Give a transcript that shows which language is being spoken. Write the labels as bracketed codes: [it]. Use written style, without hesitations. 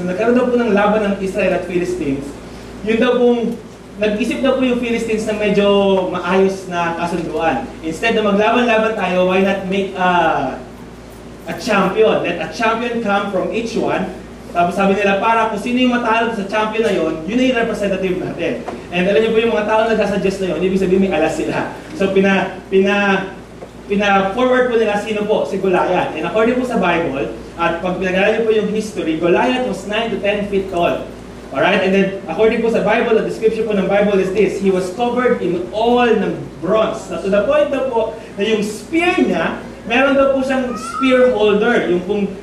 [tl] Nung nagkaroon daw po ng laban ng Israel at Philistines, yun daw pong nag-isip na po yung Philistines na medyo maayos na kasunduan. [en] Instead [tl] na maglaban-laban tayo, [en] why not make a champion? Let a champion come from each one. [tl] Tapos sabi nila, para kung sino yung matalo sa champion na yun na yung representative natin. And alam niyo po yung mga tao na nagkasuggest na yun, ibig sabihin may alas sila. So pina-forward po nila sino po, si Goliath. [en] And according po sa Bible, [tl] at pag pinag-aralan niyo po yung [en] history, Goliath was 9 to 10 feet tall. Alright, and then according po sa Bible, the description po ng Bible is this, he was covered in all ng bronze. [tl] So to the point daw po na yung spear niya, meron daw po siyang spear holder, yung pong